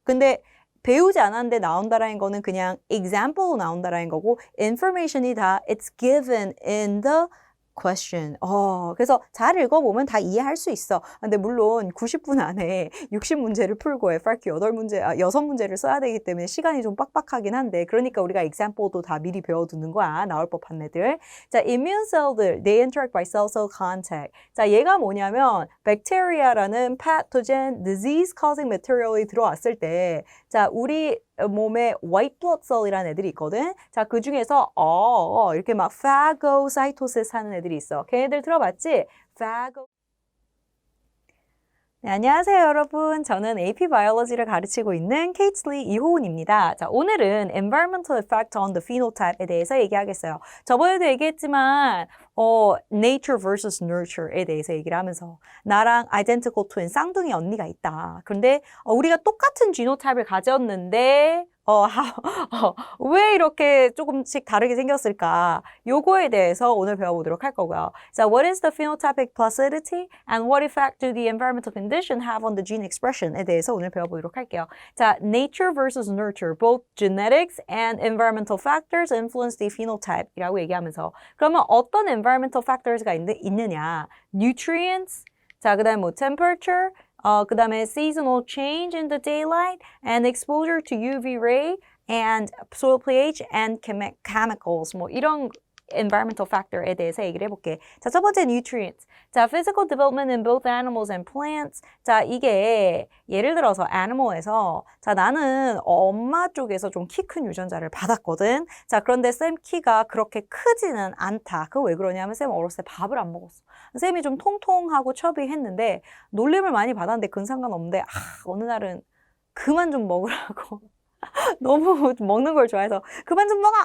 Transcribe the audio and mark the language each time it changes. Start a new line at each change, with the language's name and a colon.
Korean: 근데 배우지 않았는데 나온다라는 거는 그냥 example로 나온다라는 거고 information이 다
English: it's given in the question.
Korean: 그래서 잘 읽어보면 다 이해할 수 있어. 근데 물론 90분 안에 60문제를 풀고 FRQ 6문제를 써야 되기 때문에 시간이 좀 빡빡하긴 한데 그러니까 우리가 example도 다 미리 배워두는 거야. 나올 법한 애들.
English: 자, immune cell들, they interact by cell-cell contact.
Korean: 자, 얘가 뭐냐면 bacteria라는 pathogen, disease-causing material이 들어왔을 때 자, 우리 몸에 white blood cell이라는 애들이 있거든. 자, 그 중에서 이렇게 막 phagocytosis 하는 애들이 있어. 걔네들 들어봤지? 네, 안녕하세요, 여러분. 저는 AP 바이올로지를 가르치고 있는 케이틀리 이호은입니다. 자, 오늘은 environmental effect on the phenotype에 대해서 얘기하겠어요. 저번에도 얘기했지만 nature versus nurture에 대해서 얘기를 하면서 나랑 identical twin 쌍둥이 언니가 있다. 그런데 우리가 똑같은 genotype를 가졌는데 왜 이렇게 조금씩 다르게 생겼을까? 요거에 대해서 오늘 배워보도록 할 거고요.
English: 자, what is the phenotypic plasticity and what effect do the environmental condition have on the gene expression에
Korean: 대해서 오늘 배워보도록 할게요.
English: 자, nature versus nurture, both genetics and environmental factors influence the phenotype이라고 얘기하면서
Korean: 그러면 어떤 environmental factors가 있느냐?
English: nutrients, 자, 그 다음에 뭐 temperature, 그 다음에 seasonal change in the daylight and exposure to UV ray and soil pH and chemicals
Korean: 뭐 이런 environmental factor에 대해서 얘기를 해볼게. 자, 첫 번째 nutrients.
English: 자, physical development in both animals and plants.
Korean: 자, 이게 예를 들어서 animal에서 자, 나는 엄마 쪽에서 좀 키 큰 유전자를 받았거든. 자, 그런데 쌤 키가 그렇게 크지는 않다. 그거 왜 그러냐면 쌤 어렸을 때 밥을 안 먹었어. 쌤이 좀 통통하고 처비했는데 놀림을 많이 받았는데 그건 상관없는데 어느 날은 그만 좀 먹으라고 너무 먹는 걸 좋아해서 그만 좀 먹어!